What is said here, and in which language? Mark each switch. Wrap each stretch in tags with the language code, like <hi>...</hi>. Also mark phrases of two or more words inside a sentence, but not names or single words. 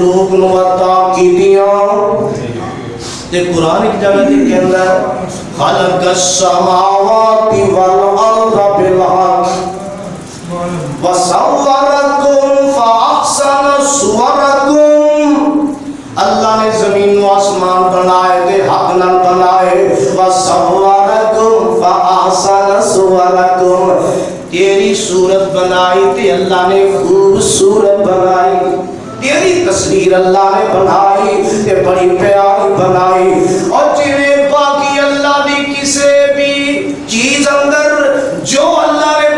<pa>مخلوق نو عطا کیتیاں تے قرآن ایک جگہ تے کہندا ہے</pa> <ar>خلق السماوات والارض بالحق وصورکم فاحسن صورکم</ar> <pa>اللہ نے زمین و آسمان بنائے تے حق نال بنائے</pa> <ar>وصورکم فاحسن صورکم</ar> <pa>تیری صورت بنائی تے اللہ نے خوبصورت بنائی تیری تصویر اللہ نے بنائی تے بڑی پیاری بنائی اور جویں باقی اللہ دی کسے بھی چیز اندر جو اللہ نے</pa>